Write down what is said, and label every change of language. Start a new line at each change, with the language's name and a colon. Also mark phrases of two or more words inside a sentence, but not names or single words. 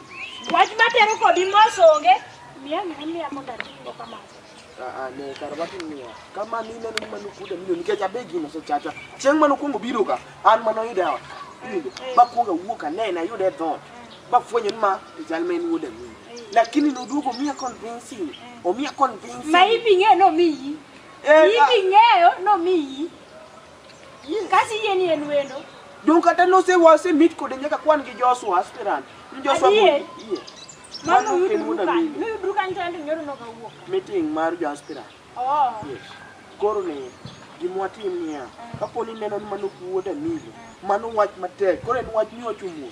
Luo (Kenya and Tanzania): Wach matero kodi mos onge. Miya mondo atingo kamano. Ne karabati niya. Kama nina ni mano wuoda mino nikech abegi no sechacha. Chieng' mano kuongo biro ka, an mano idawa. Ba kuonga wuok anena yude thon. Ba fwenyo ma jalmen wuoda mino. Lakini noduogo miya convincing. O miya convincing. Ma ibinge no miyi. Ibingeyo no miyi. Kasi yeni en wendo. Dong kata no se wase meet kode nyaka kwan gi Joshua aspirant. Joshua Adie. Iye. Mano yudu kan tendo nyoro no kawuok. Meeting mar jo aspirant. Oh. Yes. Koro ne gimwatim niya. Kaponi neno ni mano wuoda mino. Mano wach matek. Koro en wach mi ochumus.